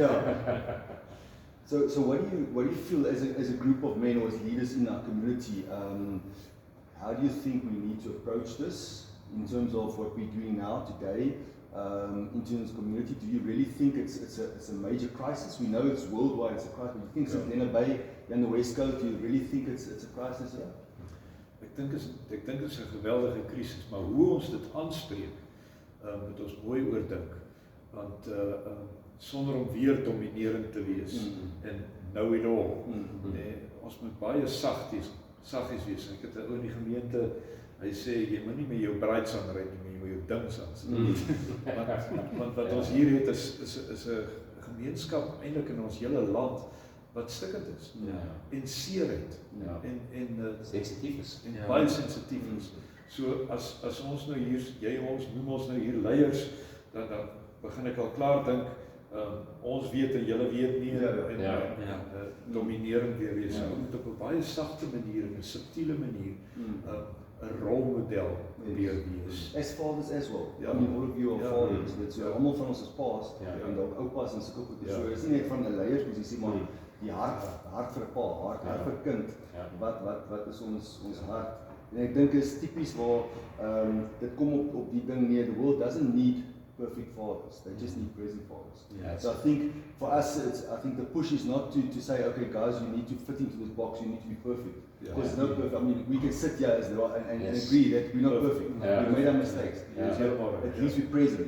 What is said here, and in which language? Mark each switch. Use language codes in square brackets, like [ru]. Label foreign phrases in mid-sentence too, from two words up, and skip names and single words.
[en] So what do you feel as a group of men or as leaders in our community? How do you think we need to approach this in terms of what we're doing now today? In terms of community, do you really think it's a major crisis? We know it's worldwide, it's a crisis. But do you think Nene Bay on the West Coast, do you really think it's a crisis here? [af] Ek dink dit is 'n geweldige krisis, maar hoe ons dit aanspreek, moet ons mooi oordink, want sonder om weer dominerend te wees en [en] know it all, [af] ons moet baie saggies wees. Ek het 'n ou in die gemeente, hy sê jy moet nie met jou braids aanry nie, maar jy moet jou dings aan. Want wat ons hier het is 'n gemeenskap eintlik in ons hele land wat stikkend is en seer het en sensitief is en baie sensitief is. So as ons nou hier, noem ons nou hier leiers, dan begin ek al klaar dink, ons weet en julle weet nie en dominerend weer wees. Ons moet op 'n baie sagte manier en 'n subtiele manier 'n rolmodel probeer wees. [en] As fathers as well. I mean, all of you are fathers. [af] Dit so almal van ons is paas en dan oupas en sulke goed. So is nie net van 'n leiersposisie, maar die hart vir 'n pa, hart vir 'n kind. Wat is ons hart? En ek dink is tipies waar dit kom op die ding neer. [en] The world doesn't need perfect fathers. They just need present fathers. So I think for us, I think the push is not to say, okay, guys, you need to fit into this box. You need to be perfect. Because it's not perfect. I mean, we can sit here as and agree that we're not perfect. We made our mistakes. At least we're present.